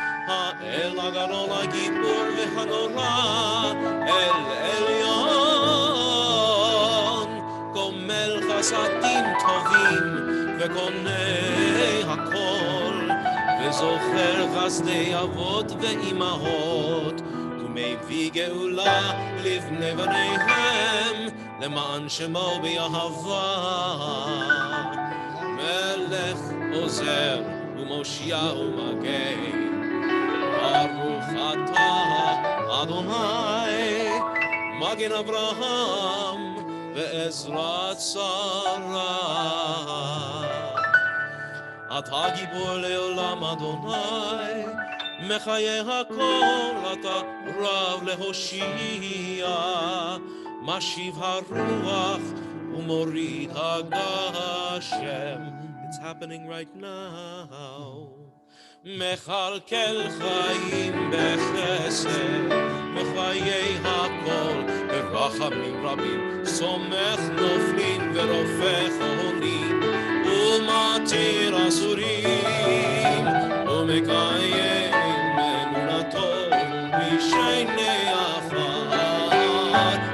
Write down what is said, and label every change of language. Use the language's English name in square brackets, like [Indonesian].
[Hebrew] Ha'el Hagadol Hagibor ve'hanora, El Elyon, Gomel Chasadim Tovim ve'konei hakol, וזוכר חסדי אבות ואימהות, ומביא גאולה לבני בניהם, למען שמו באהבה. מלך עוזר ומושיע ומגן, ברוך אתה אדוני, מגן אברהם ועזרת שרה. אתה גיבור לעולם אדוני, מחיי הכל אתה רב להושיע, משיב הרוח ומוריד הגשם. [English] It's happening right now. [Hebrew] מכלכל חיים בחסד, מחיי הכל ברחמים רבים, סומך נופלים ורופא חולים, ומתיר אסורים, ומקיים אמונתו משני עפר.